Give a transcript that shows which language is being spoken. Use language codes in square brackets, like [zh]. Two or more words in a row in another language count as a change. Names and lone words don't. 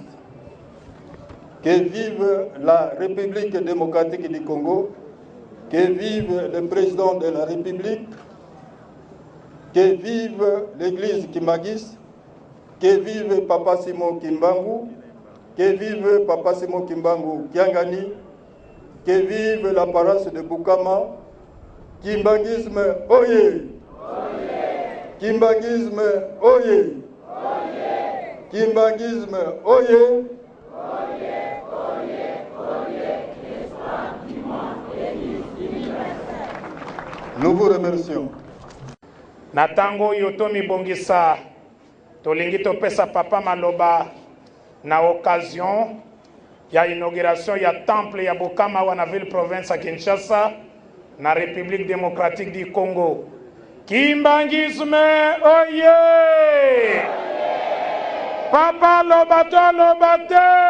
[fr] Que vive la République démocratique du Congo, que vive le président de la République, que vive l'église kimbanguiste, que vive Papa Simon Kimbangu, que vive Papa Simon Kimbangu Kiangani, que vive la paroisse de Bukama. [ln] Kimbanguisme oye! Kimbanguisme oye! Kimbanguisme oye! [fr] Nous vous remercions. [ln] Na tango oyo tomibongisa tolingi topesa papa maloba na occasion ya inauguration ya temple ya Bukama wana [fr] ville province [ln] ya Kinshasa na République démocratique du Congo. Kimbanguisme oye! Papa lobate!